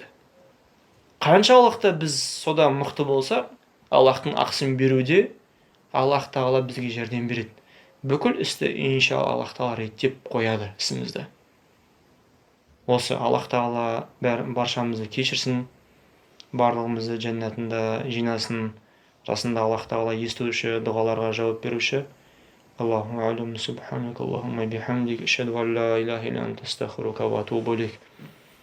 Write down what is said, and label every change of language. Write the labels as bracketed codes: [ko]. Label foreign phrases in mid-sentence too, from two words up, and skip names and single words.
[kk] Қаншалықты біз сода мықты болсақ, Аллахтың ақысын беруде Аллах тағала бізге жәрдем береді. Бүкіл істі иншалла Аллах тағала реттеп қояды ісімізді. Осы Аллах тағала баршамызды кешірсін, барлығымызды жәннатында жинасын. Расында Аллах тағала естуші, дұғаларға жауап беруші. [ar] الله أعلم، سبحانك اللهم وبحمدك، أشهد أن لا إله إلا أنت، أستغفرك وأتوب إليك.